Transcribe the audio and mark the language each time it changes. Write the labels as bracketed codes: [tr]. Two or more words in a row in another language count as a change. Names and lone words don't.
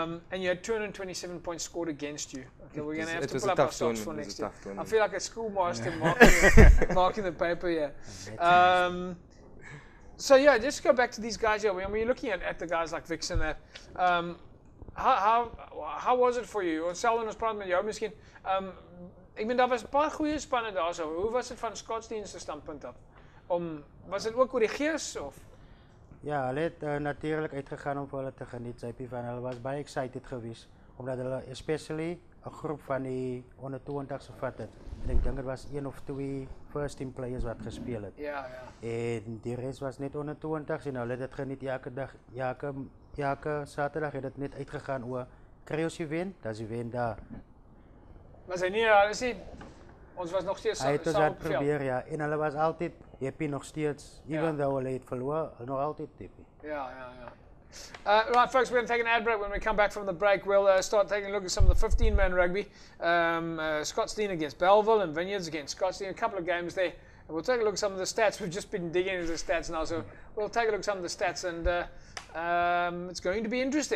[en] And you had 227 points scored against you. Okay, we're going to have to pull up our our stocks for next year. I I feel like a schoolmaster marking the paper here. So yeah, just go back to these guys here. When you're looking at the guys like Vixen, how was it for you? [af] Selwyn, ons praat met jou miskien. Ek meen daar was 'n paar goeie spanne daarso. Hoe was dit van Scottsdene se standpunt af? Was dit ook oor die gees of? Ja, hulle het natuurlik uitgegaan om vir hulle te geniet. Hulle was baie excited geweest omdat hulle especially 'n groep van die onder 20 gevat het. Ek dink dit was 1 of 2 [en] first team players [af] wat gespeel het. Ja. En die res was net onder 20 en hulle het dit geniet elke dag. Elke Saterdag het dit net uitgegaan oor kry ons die wen, dis die wen daar. Was hy nie, ons was nog steeds saam op veld. Probeer, ja, en hulle was altyd happy nog steeds, even though hulle het verloor, nog altyd happy. Ja. [en] Right, folks, we're going to take an ad break. When we come back from the break, we'll start taking a look at some of the 15-man rugby. Scottsdene against Belleville and Vineyards against Scottsdene. A couple of games there. And we'll take a look at some of the stats. We've just been digging into the stats now, so we'll take a look at some of the stats, and it's going to be interesting.